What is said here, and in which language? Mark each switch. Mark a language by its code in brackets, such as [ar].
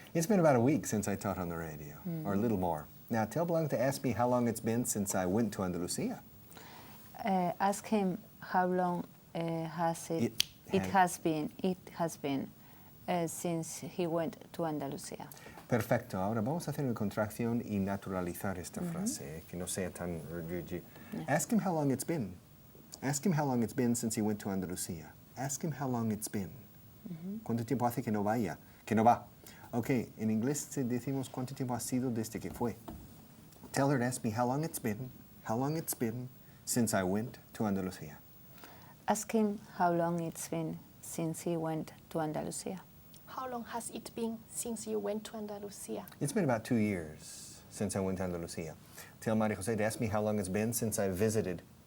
[en] It's been about a week since I taught on the radio, or a little more. Now, tell Blanca to ask me how long it's been since I went to Andalusia. Ask him how long has it has been since he went to Andalusia. [es] Perfecto. Ahora vamos a hacer una contracción y naturalizar esta frase, que no sea tan... [en] Ask him how long it's been. Ask him how long it's been since he went to Andalusia. Ask him how long it's been. [es] ¿Cuánto tiempo hace que no vaya? Que no va. Okay, en inglés decimos cuánto tiempo ha sido desde que fue. [en] Tell her to ask me how long it's been since I went to Andalusia. Ask him how long it's been since he went to Andalusia? How long has it been since you went to Andalusia? It's been about 2 years since I went to Andalusia. Tell Maria Jose to ask me how long it's been since I visited.